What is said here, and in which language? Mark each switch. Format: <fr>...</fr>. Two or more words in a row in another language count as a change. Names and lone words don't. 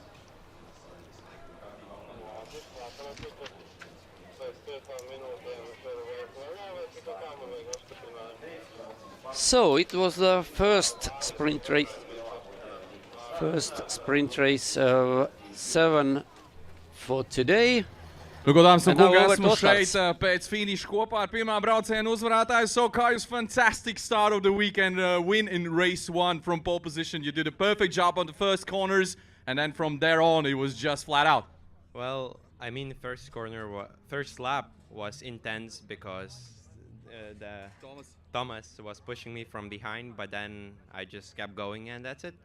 <en>So it was the first sprint race. First sprint race of 7 for today.</en> <lv>Nu, godāms un</lv> <en>And now</en> <lv>kungi,</lv> <en>over</en> <lv>esmu</lv> <en>to</en> <lv>šeit Oskars. pēc finiša kopā ar pirmā brauciena uzvarētāju.</lv> <en>So, Kaius, fantastic start of the weekend, win in race 1 from pole position. You did a perfect job on the first corners, and then from there on, it was just flat out. Well, I mean, first lap was intense because Thomas was pushing me from behind, but then I just kept going, and that's it.</en>